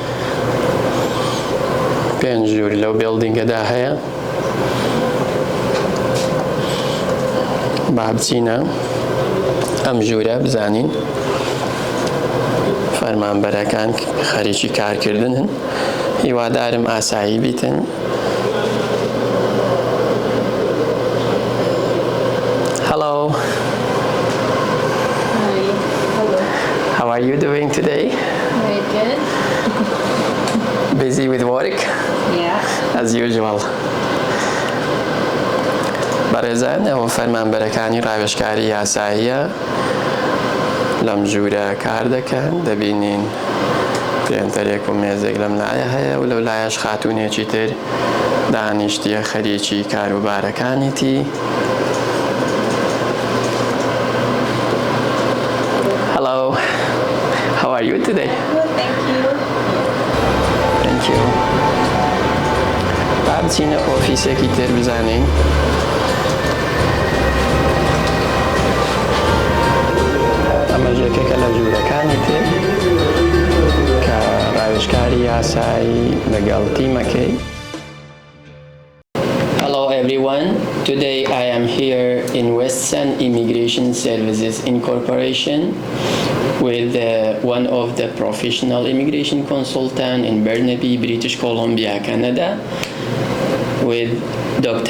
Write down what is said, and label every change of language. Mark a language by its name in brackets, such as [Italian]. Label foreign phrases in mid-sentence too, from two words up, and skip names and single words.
[Central Kurdish] 5 ژوور لەو بێڵدینگەدا هەیە. با بچینە ئەم ژوورە بزانین فەرمانبەرەکان خەریکی کارکردنن. هیوادارم ئاسایی بیتن. [English] Hello. Hi. Hello. How are you doing today? Very good. Busy with work? Yeah. As usual. [Central Kurdish] بەڕێزان ئەوە فەرمانبەرەکانی ڕاوێژکاری یاساییە لەم ژوورە کار دەکەن. دەبینین پێنتەرێک و مێزێک لەم لایە هەیە و لەو لایەش خاتوونێکی تر دانیشتیە خەریکی کاروبارەکانیتی. [English] Hello. How are you today? Good, thank you. Thank you. [Central Kurdish] با بچینە ئۆفیسێکی تر بزانین. ئەمە ژێکێکە لە ژوورەکانی تر کە ڕاوێژکاری یاسایی لەگەڵ تیمەکەی. [English] Hello everyone. Today I am here in Western Immigration Services Incorporation with one of the professional immigration consultants in Burnaby, British Columbia, Canada, with Dr.